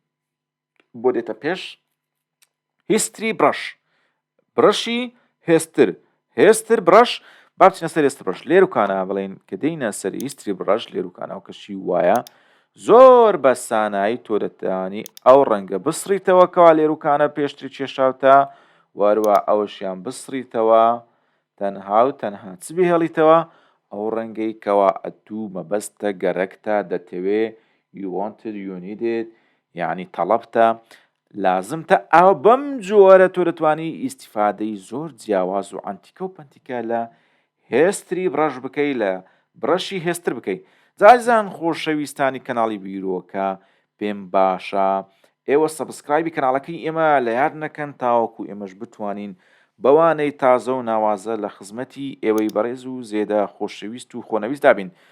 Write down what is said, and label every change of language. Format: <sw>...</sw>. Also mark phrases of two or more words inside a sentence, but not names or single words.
<ckb>بۆ دێتە پێش هیستری بڕەشی هێستر بڕەش با بچینە سەر هێستر بڕەش لێروکانە بڵێن کە دەینە سەر هیستری بڕەش لێروکانە و کەشی وایە زۆر بە سانایی تۆ دەتوانی ئەو ڕەنگە بسڕیتەوە کەوا لێروکانە پێشتری کێشاوتە وەروە ئەوەشیان بسڕیتەوە تەنها و تەنها چ بهێڵیتەوە ئەو ڕەنگەی کەوا ئەتوو مەبەستە گەرەکتە دەتەوێ</ckb> <en>you wanted you needed</en> <ckb>یعنی تەڵەبتە لازمتە ئەو بەم جۆرە تۆ دەتوانی ئیسیفادەی زۆر جیاواز و ئەنتیکە و پەنتیکە لە هێستری بڕەش بکەی لە بڕەشی هێستر بکەی جازان خۆشەویستانی کەناڵی بیرۆکە پێم باشە ئێوە سەبسکرایبی کەناڵەکەی ئێمە لە یاد نەکەن تاوەکو ئێمەش بتوانین بەوانەی تازە و ناوازە لە خزمەتی ئێوەی بەڕێز و زێدە خۆشەویست و خۆنەویست دابین</ckb>